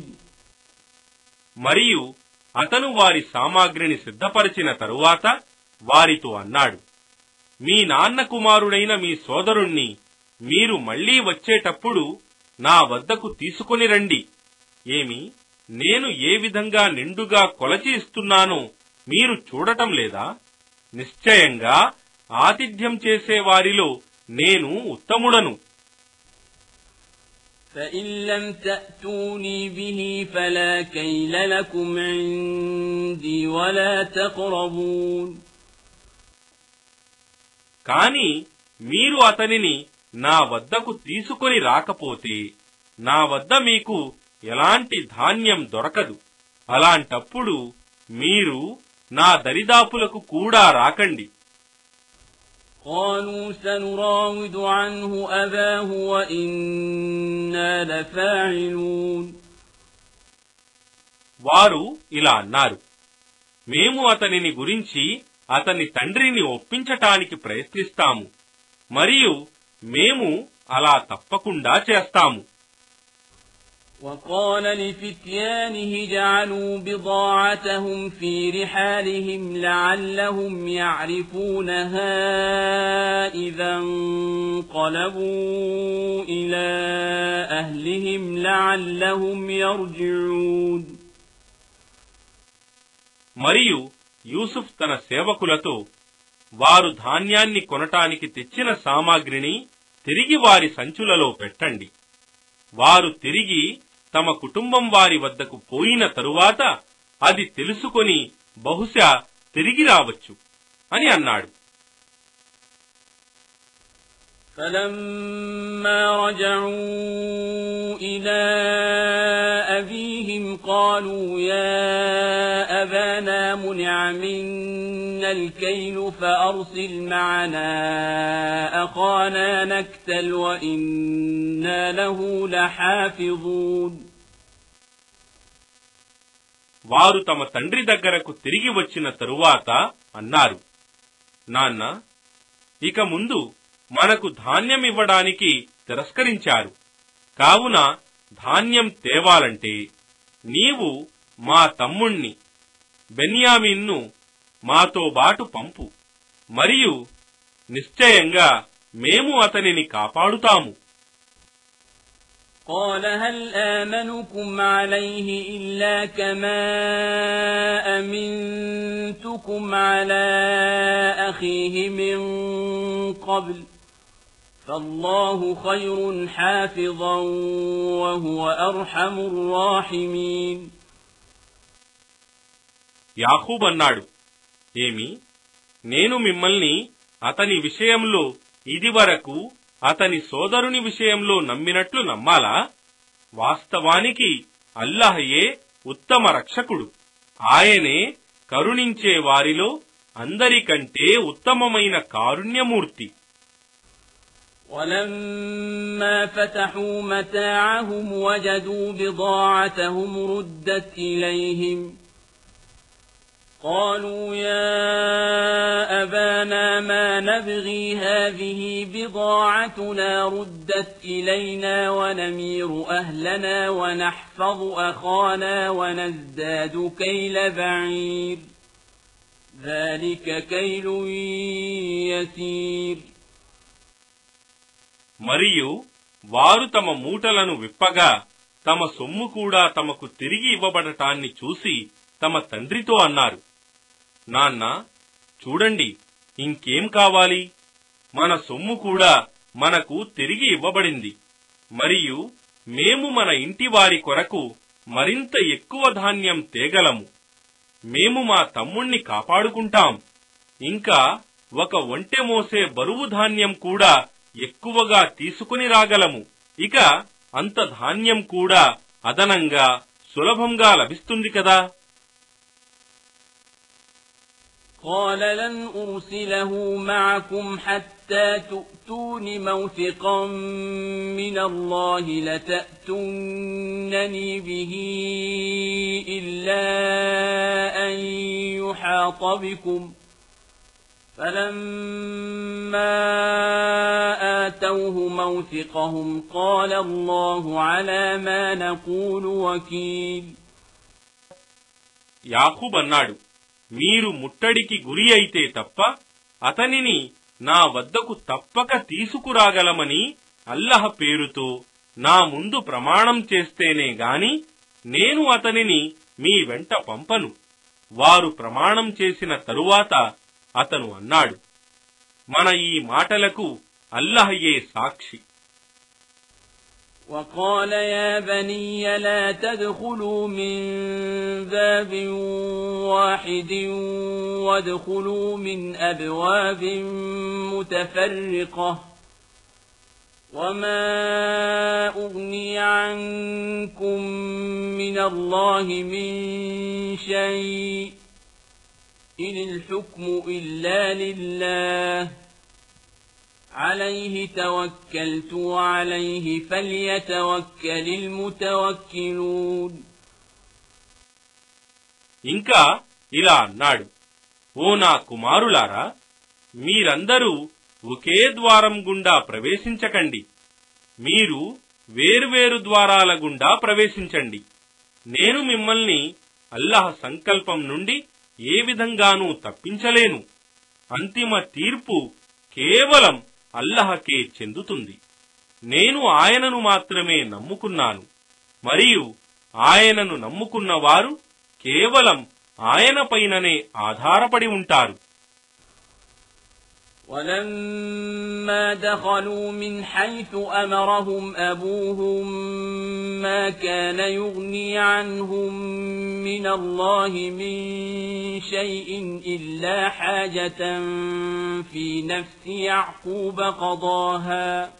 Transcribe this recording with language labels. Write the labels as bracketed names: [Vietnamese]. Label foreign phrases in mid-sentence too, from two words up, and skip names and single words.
[Telugu] మరియు అతను వారి సామాగ్రిని సిద్ధపరిచిన తరువాత వారితో అన్నాడు, మీ నాన్న కుమారుడైన మీ సోదరుణ్ణి మీరు మళ్లీ వచ్చేటప్పుడు నా వద్దకు తీసుకొని రండి. ఏమి, నేను ఏ విధంగా నిండుగా కొలచి ఇస్తున్నానో మీరు చూడటం లేదా? నిశ్చయంగా ఆతిథ్యం చేసే వారిలో నేను ఉత్తముడను. [Arabic] فَإِن لَّمْ تَأْتُونِي بِهِ فَلَا كَيْلَ لَكُمْ عِندِي وَلَا تَقْرَبُونَ. [Telugu] కాని మీరు అతనిని నా వద్దకు తీసుకొని రాకపోతే నా వద్ద మీకు ఎలాంటి ధాన్యం దొరకదు. అలాంటప్పుడు మీరు నా దరిదాపులకు కూడా రాకండి. [Arabic] قالوا سنراود عنه أباه وإنا لفاعلون. [Telugu] వారు ఇలా అన్నారు, మేము అతనిని గురించి అతని తండ్రిని ఒప్పించటానికి ప్రయత్నిస్తాము, మరియు మేము అలా తప్పకుండా చేస్తాము. [Arabic] وقال لفتيانه جعلوا بضاعتهم في رحالهم لعلهم يعرفونها إذا انقلبوا إلى أهلهم لعلهم يرجعون. [Telugu] మరియు యూసుఫ్ తన సేవకులతో వారు ధాన్యాన్ని కొనటానికి తెచ్చిన సామాగ్రిని తిరిగి వారి సంచులలో పెట్టండి. వారు తిరిగి తమ కుటుంబం వారి వద్దకు పోయిన తరువాత అది తెలుసుకొని బహుశా తిరిగి రావచ్చు అని అన్నాడు. [Arabic] فلما رجعوا إلى أبيهم قالوا يا أبانا منع منا الكيل فأرسل معنا أخانا نكتل وإنا له لحافظون. [Telugu] వారు తమ తండ్రి దగ్గరకు తిరిగి వచ్చిన తరువాత అన్నారు, నాన్న, ఇక ముందు మనకు ధాన్యం ఇవ్వడానికి తిరస్కరించారు. కావున ధాన్యం తేవాలంటే నీవు మా తమ్ముణ్ణి బెన్యామీన్ను మాతో బాటు పంపు, మరియు నిశ్చయంగా మేము అతనిని కాపాడుతాము. [Arabic] قال هل آمنكم عليه إلا كما أمنتكم على أخيه من قبل فالله خير حافظا وهو أرحم الراحمين. [Telugu] యాకూబ్ అన్నాడు, ఏమి, నేను మిమ్మల్ని అతని విషయంలో ఇదివరకు అతని సోదరుని విషయంలో నమ్మినట్లు నమ్మాలా? వాస్తవానికి అల్లాహయే ఉత్తమ రక్షకుడు. ఆయనే కరుణించే వారిలో అందరికంటే ఉత్తమమైన కారుణ్యమూర్తి. [Arabic] ولما فتحوا متاعهم وجدوا بضاعتهم ردت إليهم قالوا يا أبانا ما نبغي هذه بضاعتنا ردت إلينا ونمير أهلنا ونحفظ أخانا ونزداد كيل بعير ذلك كيل يسير. [Telugu] మరియు వారు తమ మూటలను విప్పగా తమ సొమ్ము కూడా తమకు తిరిగి ఇవ్వబడటాన్ని చూసి తమ తండ్రితో అన్నారు, నాన్న, చూడండి, ఇంకేం కావాలి? మన సొమ్ము కూడా మనకు తిరిగి ఇవ్వబడింది, మరియు మేము మన ఇంటి వారి కొరకు మరింత ఎక్కువ ధాన్యం తేగలము. మేము మా తమ్ముణ్ణి కాపాడుకుంటాం. ఇంకా ఒక ఒంటె మోసే బరువు ధాన్యం కూడా ఎక్కువగా తీసుకుని రాగలము. ఇక అంత ధాన్యం కూడా అదనంగా సులభంగా లభిస్తుంది కదా. [Arabic] قال لن أرسله معكم حتى تؤتون موثقا من الله لتأتونني به إلا أن يحاط بكم فلما آتوه موثقهم قال الله على ما نقول وكيل. [Telugu] యాకూబ్ అన్నాడు, మీరు ముట్టడికి గురి అయితే తప్ప అతనిని నా వద్దకు తప్పక తీసుకురాగలమని అల్లహ పేరుతో నా ముందు ప్రమాణం చేస్తేనే గాని నేను అతనిని మీ వెంట పంపను. వారు ప్రమాణం చేసిన తరువాత అతను అన్నాడు, మన ఈ మాటలకు అల్లహయే సాక్షి. [Arabic] وقال يا بني لا تدخلوا من باب واحد وادخلوا من أبواب متفرقة وما أغني عنكم من الله من شيء إن الحكم إلا لله عليه توكلت وعليه فليتوكل المتوكلون. [Telugu] ఇంకా ఇలా అన్నాడు, ఓ నా కుమారులారా, మీరందరూ ఒకే ద్వారం గుండా ప్రవేశించకండి. మీరు వేర్వేరు ద్వారాల గుండా ప్రవేశించండి. నేను మిమ్మల్ని అల్లాహ్ సంకల్పం నుండి ఏ విధంగానూ తప్పించలేను. అంతిమ తీర్పు కేవలం అల్లాహకే చెందుతుంది. నేను ఆయనను మాత్రమే నమ్ముకున్నాను, మరియు ఆయనను నమ్ముకున్న వారు కేవలం ఆయన పైననే ఆధారపడి ఉంటారు. [Arabic] ولما دخلوا من حيث أمرهم أبوهم ما كان يغني عنهم من الله من شيء إلا حاجة في نفس يعقوب قضاها